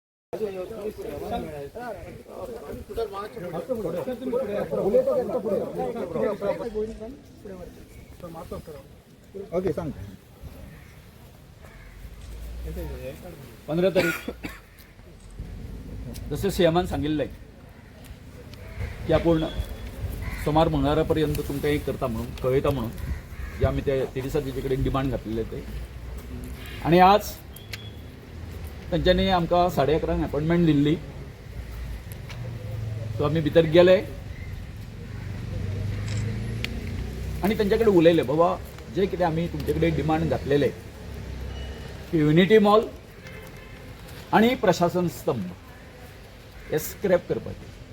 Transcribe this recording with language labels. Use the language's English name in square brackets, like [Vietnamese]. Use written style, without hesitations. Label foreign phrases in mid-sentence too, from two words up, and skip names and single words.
[Konkani] ओके सांग. 15 तारीख जसं सीएमान सांगितलंय की आपण सोमार मंगळारापर्यंत तुमकां एक करता म्हणून कळयता म्हणून जे आम्ही त्या तेडिसाचे कडेन डिमांड घातलेले ते आणि आज त्यांच्यानी आमकां 11:30 अपॉइंटमेंट दिल्ली. सो आम्ही भितर गेले आणि त्यांच्याकडे उलयले बाबा जे कितें आम्ही तुमचे कडेन डिमांड घातलेले की युनिटी मॉल आणि प्रशासन स्तंभ हे स्क्रॅप करपाचे.